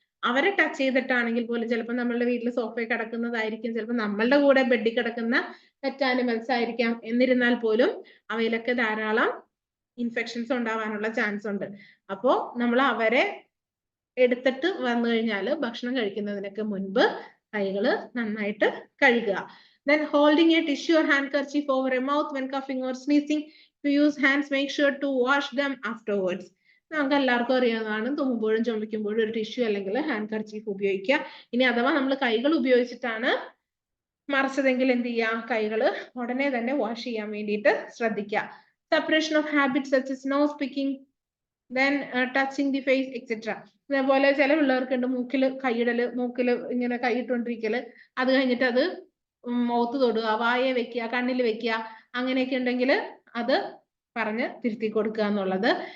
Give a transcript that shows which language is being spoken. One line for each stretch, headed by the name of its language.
Malayalam: അവരെ ടച്ച് ചെയ്തിട്ടാണെങ്കിൽ പോലും ചിലപ്പോൾ നമ്മളുടെ വീട്ടിൽ സോഫയിൽ കിടക്കുന്നതായിരിക്കും, ചിലപ്പോൾ നമ്മളുടെ കൂടെ ബെഡിൽ കിടക്കുന്ന പെറ്റ് ആനിമൽസ് ആയിരിക്കാം. എന്നിരുന്നാൽ പോലും അവയിലൊക്കെ ധാരാളം ഇൻഫെക്ഷൻസ് ഉണ്ടാവാനുള്ള ചാൻസ് ഉണ്ട്. അപ്പോൾ നമ്മൾ അവരെ എടുത്തിട്ട് വന്നു കഴിഞ്ഞാൽ ഭക്ഷണം കഴിക്കുന്നതിനൊക്കെ മുൻപ് കൈകൾ നന്നായിട്ട് കഴുകുക.
English: Then holding a tissue or handkerchief over a mouth when coughing or sneezing, to use hands, make sure to wash them afterwards.
Malayalam: നമുക്ക് എല്ലാവർക്കും അറിയാവുന്നതാണ്, തുമ്മുമ്പോഴും ചുമയ്ക്കുമ്പോഴും ഒരു ടിഷ്യൂ അല്ലെങ്കിൽ ഹാൻഡ് കർച്ചീഫ് ഉപയോഗിക്കുക. ഇനി അഥവാ നമ്മൾ കൈകൾ ഉപയോഗിച്ചിട്ടാണ് മറിച്ചതെങ്കിൽ എന്ത് ചെയ്യുക, കൈകൾ ഉടനെ തന്നെ വാഷ് ചെയ്യാൻ വേണ്ടിയിട്ട് ശ്രദ്ധിക്കുക.
English: Separation of habits such as nose picking, then touching the face, etc.
Malayalam: അതേപോലെ ചില പിള്ളേർക്കുണ്ട് മൂക്കിൽ കൈയിടല്, മൂക്കിൽ ഇങ്ങനെ കൈയിട്ടുകൊണ്ടിരിക്കല്, അത് കഴിഞ്ഞിട്ട് അത് മുഖത്ത് തൊടുക, വായ വെക്കുക, കണ്ണിൽ വെക്കുക, അങ്ങനെയൊക്കെ ഉണ്ടെങ്കിൽ അത് പറഞ്ഞ് തിരുത്തി കൊടുക്കുക എന്നുള്ളത്.